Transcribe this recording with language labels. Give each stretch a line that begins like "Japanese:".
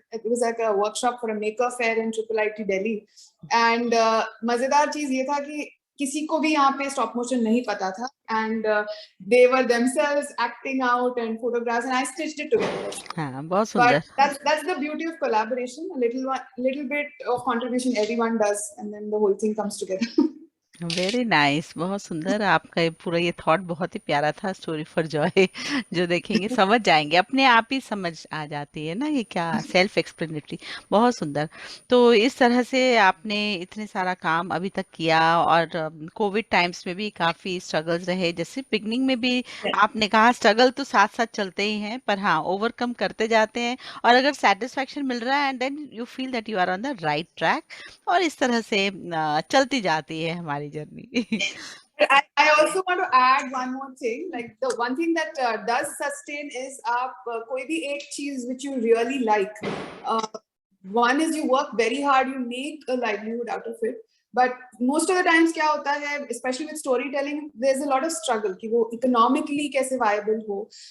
English: It was like a workshop for a maker fair in IIIT Delhi. And
Hindi: मजेदार चीज ये था कि किसी को भी यहाँ पे stop motion नहीं पता था,
English: and they were themselves acting out and photographs, and I stitched it together.
Hindi: हाँ, बहुत सुंदर।
English: But that's the beauty of collaboration. A little bit of contribution everyone does, and then the whole thing comes together.
Hindi: Very nice, बहुत सुंदर। आपका ये पूरा ये thought बहुत ही प्यारा था, स्टोरी फॉर जॉय। जो देखेंगे समझ जाएंगे, अपने आप ही समझ आ जाती है ना, ये क्या सेल्फ एक्सप्लेनेटरी। बहुत सुंदर। तो इस तरह से आपने इतने सारा काम अभी तक किया, और कोविड टाइम्स में भी काफ़ी स्ट्रगल्स रहे। जैसे बिगनिंग में भी आपने कहा स्ट्रगल तो साथ साथ चलते ही हैं, पर हाँ ओवरकम करते जाते हैं, और अगर सेटिस्फैक्शन मिल रहा है
English: and then you feel that you are on the right track,
Hindi: और इस तरह से चलती जाती है हमारी journey.
English: I also want to add one more thing. Like the one thing that does sustain is
Hindi: आप कोई भी एक चीज
English: which you really like. One is you work very hard, you make a livelihood out of it. But most of the times
Hindi: क्या होता है,
English: especially with storytelling, there's a lot of struggle
Hindi: कि वो economically कैसे viable हो।